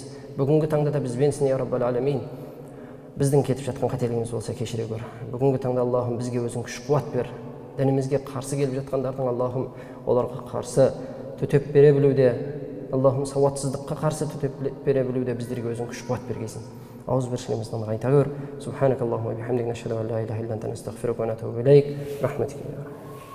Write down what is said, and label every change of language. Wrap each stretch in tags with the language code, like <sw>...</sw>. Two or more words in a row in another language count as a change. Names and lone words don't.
<kk>Бүгінгі таңда да бізбенсің,</kk> <ar>يا رب العالمين.</ar> <kk>Біздің кетіп жатқан қателігіміз болса кешіре көр. Бүгінгі таңда Аллахым бізге өзің күш қуат бер. Дінімізге қарсы келіп жатқандардың Аллахым оларға қарсы төтеп бере білуде, Аллахым сауатсыздыққа қарсы төтеп бере білуде біздерге өзің күш қуат бергейсің. ауызбіршілігімізді нығайта көр.</kk> <ar>سبحانك اللهم وبحمدك نشهد أن لا إله إلا أنت نستغفرك ونتوب إليك.</ar> <kk>Рахматик.</kk>